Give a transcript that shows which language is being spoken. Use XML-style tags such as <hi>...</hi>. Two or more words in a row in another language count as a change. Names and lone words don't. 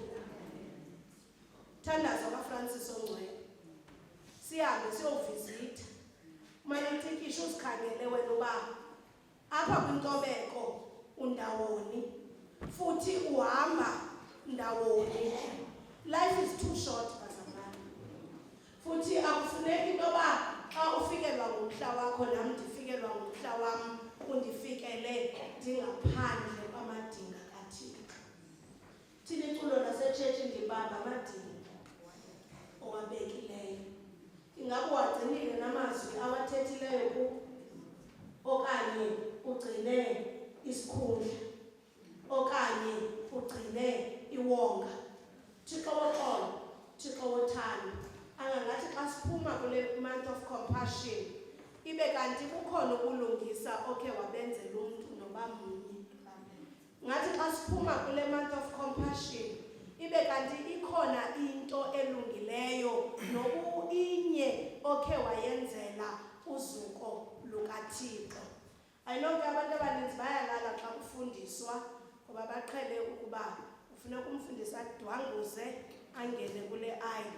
<xh>Thandazo kaFrancis Ongcwele, sihambe siyovizitha, umane uthikisha uzikhangele wena uba apha kwintobeko undawoni futhi uhamba ndawoni.</xh> <en>Life is too short</en> <xh>bazalwane, futhi akufuneki into yoba xa ufikelwa ngumhla wakho nam ndifikelwa ngumhla wam undifikele ndingaphandle kwamadinga kaThixo. Thina iculo lasetshetshi ndibamba amadinga owabekileyo. Ingabe wagcinile namazwi awathethileyo ku, okanye ugcine isikhundla, okanye ugcine iwonga. Thixo woxolo, Thixo wothando, angangathi xa siphuma kule</xh> <en>month of compassion</en> <xh>ibe kanti kukhona ukulungisa okhe wabenzela umntu noba mnye. Ngathi xa siphuma kule</xh> <en>month of compassion</en> <xh>ibe kanti ikhona into elungileyo inye okhe wayenzela uzuko lukaThixo.</xh> <en>I know</en> <xh>ke abantu abaninzi bayalala xa kufundiswa ngoba baqhele ukuba ufuneka umfundisi adwanguze angene kule</xh>